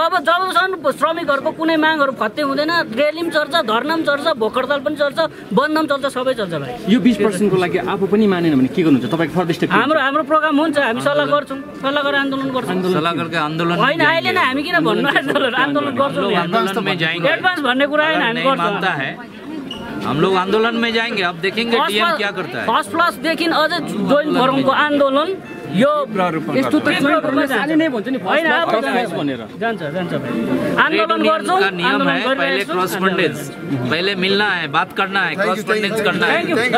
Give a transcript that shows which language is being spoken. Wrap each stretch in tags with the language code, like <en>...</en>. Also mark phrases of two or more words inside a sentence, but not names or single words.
<ne>जबसम्म श्रमिकहरूको कुनै मागहरू फत्ते हुँदैन, र्याली पनि चल्छ, धरना पनि चल्छ, भोक हडताल पनि चल्छ, बन्द पनि चल्छ, सबै चल्छ भाइ। यो 20% को लागि आफू पनि मानेन भने के गर्नुहुन्छ तपाईँको</ne> <en>further step?</en> <ne>हाम्रो प्रोग्राम हुन्छ, हामी सल्लाह गर्छौँ, सल्लाह गरेर आन्दोलन गर्छौँ। सल्लाह गरेर आन्दोलन होइन, अहिले नै हामी किन भन्नु आन्दोलन गर्छौँ। एडभान्स भन्ने कुरा होइन, हामी गर्छौँ।</ne> <hi>हम लोग आंदोलन में जाएंगे, अब देखेंगे डीएम क्या करता है।</hi> <en>first classदेखि</en> <ne>अझ</ne> <en>joint forumको</en> <ne>आन्दोलन यो यस्तो त</ne> <en>joint forumले</en> <ne>साले नै भन्छ नि फर्स्ट भनेर जान्छ भाइ। आन्दोलन गर्छौँ,</ne> <hi>नियम है, पहले क्रॉसपेंडेंस, पहले मिलना है, बात करना है, क्रॉसपेंडेंस करना है।</hi>